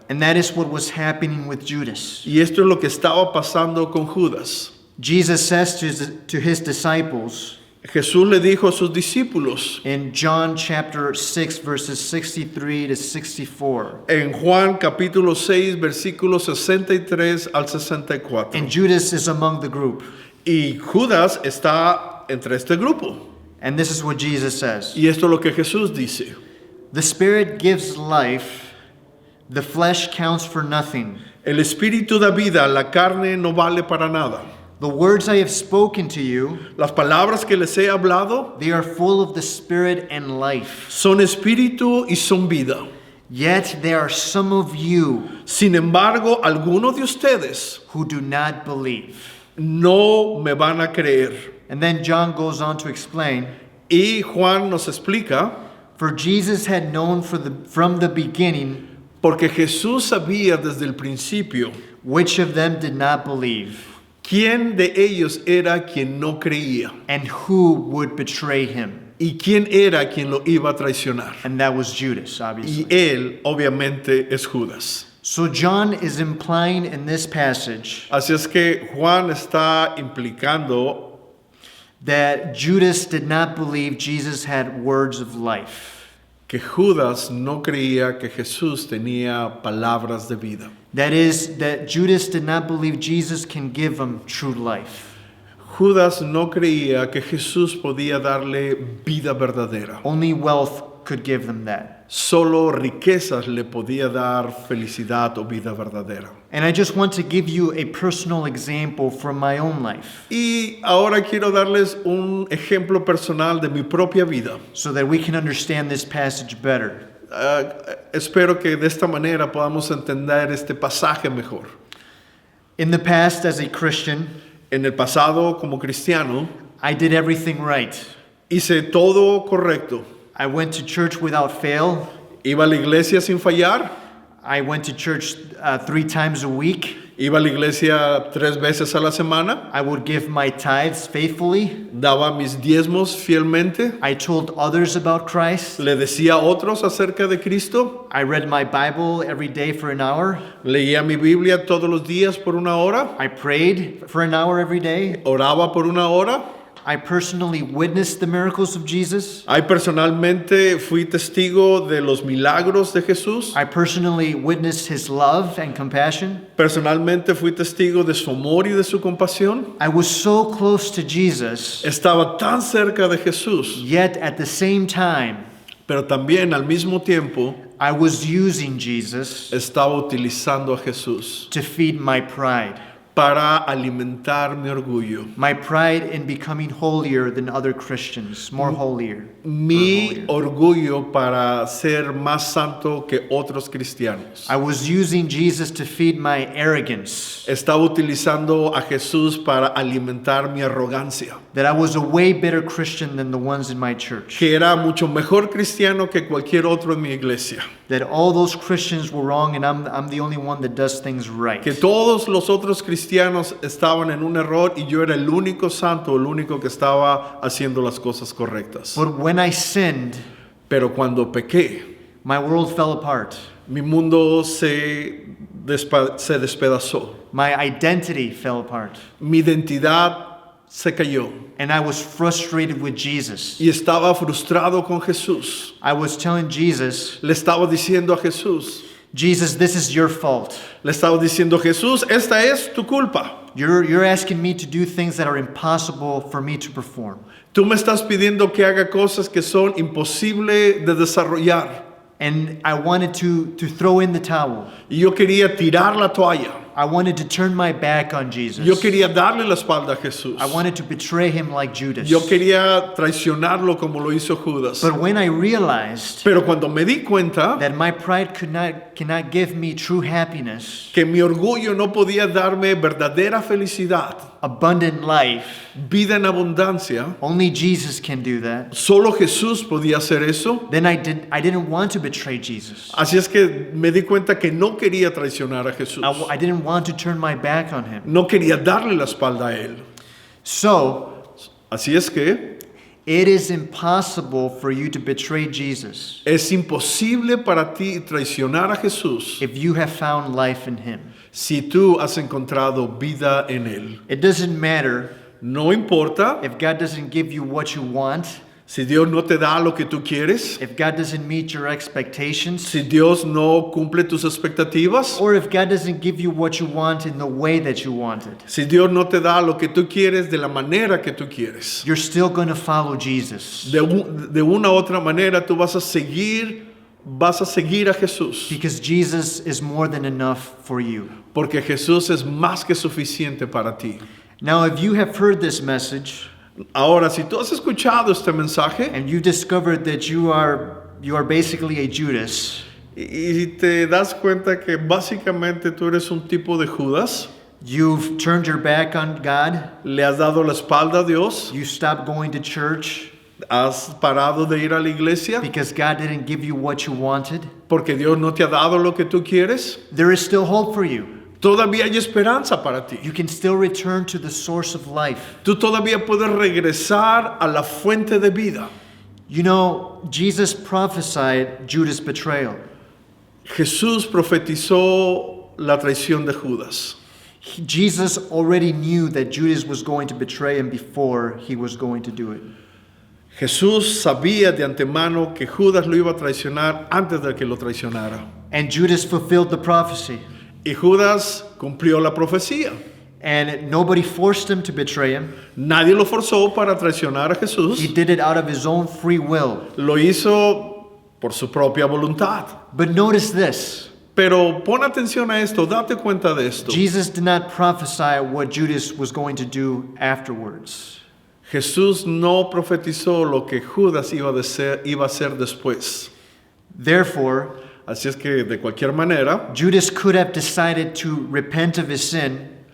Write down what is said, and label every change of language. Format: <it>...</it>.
<en>And that is what was happening with Judas.</en> <es>Y esto es lo que estaba pasando con Judas.</es> <en>Jesus says to his disciples</en> <es>Jesús le dijo a sus discípulos</es> <en>in John chapter 6, verses 63 to 64.</en> <es>en Juan capítulo 6, versículos 63 al 64.</es> <en>And Judas is among the group.</en> <es>Y Judas está entre este grupo.</es> <en>And this is what Jesus says.</en> <es>Y esto es lo que Jesús dice.</es> <en>The Spirit gives life, the flesh counts for nothing.</en> <es>El espíritu da vida, la carne no vale para nada.</es> <en>The words I have spoken to you,</en> <es>Las palabras que les he hablado</es> <en>they are full of the Spirit and life.</en> <es>son espíritu y son vida.</es> <en>Yet there are some of you</en> <es>Sin embargo, algunos de ustedes</es> <en>who do not believe.</en> <es>no me van a creer.</es> <en>And then John goes on to explain,</en> <es>Y Juan nos explica,</es> <en>for Jesus had known from the beginning</en> <es>porque Jesús sabía desde el principio</es> <en>which of them did not believe</en> <es>quién de ellos era quien no creía</es> <en>and who would betray him.</en> <es>y quién era quien lo iba a traicionar.</es> <en>And that was Judas, obviously.</en> <es>Y él obviamente es Judas.</es> <en>So John is implying in this passage</en> <es>Así es que Juan está implicando</es> <en>that Judas did not believe Jesus had words of life.</en> <es>que Judas no creía que Jesús tenía palabras de vida.</es> <en>That is, that Judas did not believe Jesus can give him true life.</en> <es>Judas no creía que Jesús podía darle vida verdadera.</es> <en>Only wealth could give them that.</en> <es>Solo riquezas le podía dar felicidad o vida verdadera.</es> <en>And I just want to give you a personal example from my own life</en> <es>Y ahora quiero darles un ejemplo personal de mi propia vida.</es> <en>so that we can understand this passage better.</en> <es>Espero que de esta manera podamos entender este pasaje mejor.</es> <en>In the past, as a Christian,</en> <es>En el pasado, como cristiano,</es> <en>I did everything right.</en> <es>hice todo correcto.</es> <en>I went to church without fail.</en> <es>Iba a la iglesia sin fallar.</es> <en>I went to church 3 times a week.</en> <es>Iba a la iglesia 3 veces a la semana.</es> <en>I would give my tithes faithfully.</en> <es>Daba mis diezmos fielmente.</es> <en>I told others about Christ.</en> <es>Le decía a otros acerca de Cristo.</es> <en>I read my Bible every day for an hour.</en> <es>Leía mi Biblia todos los días por 1 hora.</es> <en>I prayed for an hour every day.</en> <es>Oraba por 1 hora.</es> <en>I personally witnessed the miracles of Jesus.</en> <es>Ahí personalmente fui testigo de los milagros de Jesús.</es> <en>I personally witnessed his love and compassion.</en> <es>Personalmente fui testigo de su amor y de su compasión.</es> <en>I was so close to Jesus,</en> <es>Estaba tan cerca de Jesús,</es> <en>yet at the same time,</en> <es>pero también al mismo tiempo</es> <en>I was using Jesus</en> <es>estaba utilizando a Jesús</es> <en>to feed my pride.</en> <es>para alimentar mi orgullo.</es> <en>My pride in becoming holier than other Christians, more holier.</en> <es>Mi orgullo para ser más santo que otros cristianos.</es> <en>I was using Jesus to feed my arrogance,</en> <es>Estaba utilizando a Jesús para alimentar mi arrogancia,</es> <en>that I was a way better Christian than the ones in my church,</en> <es>que era mucho mejor cristiano que cualquier otro en mi iglesia,</es> <en>that all those Christians were wrong and I'm the only one that does things right.</en> <es>que todos los otros cristianos estaban en un error y yo era el único santo, el único que estaba haciendo las cosas correctas.</es> <en>But when I sinned,</en> <es>Pero cuando pequé,</es> <en>my world fell apart.</en> <es>mi mundo se despedazó,</es> <en>My identity fell apart.</en> <es>mi identidad se cayó</es> <en>And I was frustrated with Jesus.</en> <es>y estaba frustrado con Jesús.</es> <en>I was telling Jesus,</en> <es>Le estaba diciendo a Jesús,</es> <en>Jesus, this is your fault.</en> <es>le estaba diciendo, Jesús, esta es tu culpa.</es> <en>You're asking me to do things that are impossible for me to perform.</en> <es>Tú me estás pidiendo que haga cosas que son imposibles de desarrollar.</es> <en>And I wanted to throw in the towel.</en> <es>Y yo quería tirar la toalla.</es> <en>I wanted to turn my back on Jesus.</en> <es>Yo quería darle la espalda a Jesús.</es> <en>I wanted to betray him like Judas.</en> <es>Yo quería traicionarlo como lo hizo Judas.</es> <en>But when I realized</en> <es>Pero cuando me di cuenta</es> <en>that my pride cannot give me true happiness,</en> <es>que mi orgullo no podía darme verdadera felicidad,</es> <en>abundant life,</en> <es>vida en abundancia,</es> <en>only Jesus can do that,</en> <es>solo Jesús podía hacer eso.</es> <en>then I didn't want to betray Jesus.</en> <es>Así es que me di cuenta que no quería traicionar a Jesús.</es> <en>I didn't want to turn my back on him.</en> <es>No quería darle la espalda a él.</es> <en>So,</en> <es>Así es que</es> <en>it is impossible for you to betray Jesus</en> <es>es imposible para ti traicionar a Jesús</es> <en>if you have found life in him.</en> <es>si tú has encontrado vida en él.</es> <en>It doesn't matter</en> <es>No importa</es> <en>if God doesn't give you what you want.</en> <es>si Dios no te da lo que tú quieres,</es> <en>if God doesn't meet your expectations,</en> <es>si Dios no cumple tus expectativas,</es> <en>or if God doesn't give you what you want in the way that you want it,</en> <es>si Dios no te da lo que tú quieres de la manera que tú quieres,</es> <en>you're still going to follow Jesus.</en> <es>de una u otra manera tú vas a seguir a Jesús,</es> <en>Because Jesus is more than enough for you.</en> <es>porque Jesús es más que suficiente para ti.</es> <en>Now, if you have heard this message</en> <es>Ahora, si tú has escuchado este mensaje</es> <en>and you discovered that you are basically a Judas,</en> <es>y te das cuenta que básicamente tú eres un tipo de Judas,</es> <en>you've turned your back on God,</en> <es>le has dado la espalda a Dios,</es> <en>you stopped going to church</en> <es>has parado de ir a la iglesia</es> <en>because God didn't give you what you wanted,</en> <es>porque Dios no te ha dado lo que tú quieres,</es> <en>there is still hope for you.</en> <es>todavía hay esperanza para ti.</es> <en>You can still return to the source of life.</en> <es>Tú todavía puedes regresar a la fuente de vida.</es> <en>You know, Jesus prophesied Judas' betrayal.</en> <es>Jesús profetizó la traición de Judas.</es> <en>Jesus already knew that Judas was going to betray him before he was going to do it.</en> <es>Jesús sabía de antemano que Judas lo iba a traicionar antes de que lo traicionara.</es> <en>And Judas fulfilled the prophecy.</en> <es>Y Judas cumplió la profecía.</es> <en>And nobody forced him to betray him.</en> <es>Nadie lo forzó para traicionar a Jesús.</es> <en>He did it out of his own free will.</en> <es>Lo hizo por su propia voluntad.</es> <en>But notice this.</en> <es>Pero pon atención a esto, date cuenta de esto.</es> <en>Jesus did not prophesy what Judas was going to do afterwards.</en> <es>Jesús no profetizó lo que Judas iba a hacer después.</es> <en>Therefore,</en> <es>Así es que de cualquier manera,</es> <en>Judas could have decided to repent of his sin,</en>